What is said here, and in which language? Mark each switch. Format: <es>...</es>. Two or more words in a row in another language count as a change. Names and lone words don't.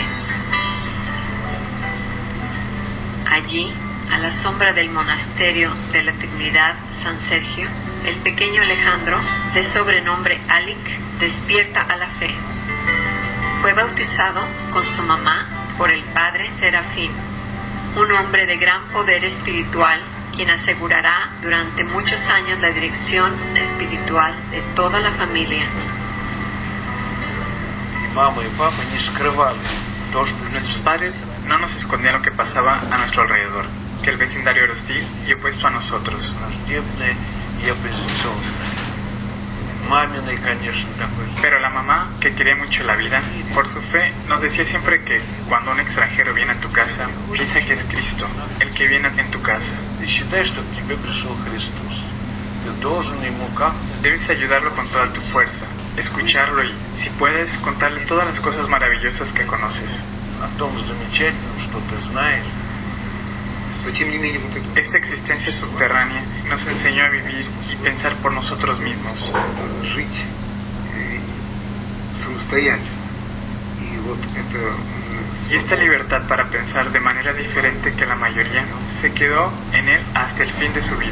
<es>Allí, a la sombra del monasterio de la Trinidad San Sergio, el pequeño Alejandro, de sobrenombre Alic, despierta a la fe. Fue bautizado con su mamá por el padre Serafín, un hombre de gran poder espiritual, quien asegurará durante muchos años la dirección espiritual de toda la familia.</es> <ru>Мама и папа не скрывали то, что</ru> <es>Nuestros padres no nos escondían lo que pasaba a nuestro alrededor, que el vecindario era hostil y opuesto a nosotros.</es> <ru>враждебное и оппозиционное. Маминой, конечно, такой.</ru> <es>Pero la mamá, que quería mucho la vida, por su fe, nos decía siempre que cuando un extranjero viene a tu casa, piensa que es Cristo, el que viene en tu casa.</es> <ru>Ты считай, что к тебе пришел Христос. Ты должен ему как?</ru> <es>Debes ayudarlo con toda tu fuerza, escucharlo y, si puedes, contarle todas las cosas maravillosas que conoces.</es> <ru>О том замечательном, что ты знаешь.</ru> <es>Esta existencia subterránea nos enseñó a vivir y pensar por nosotros mismos. Y esta libertad para pensar de manera diferente que la mayoría se quedó en él hasta el fin de su vida.</es>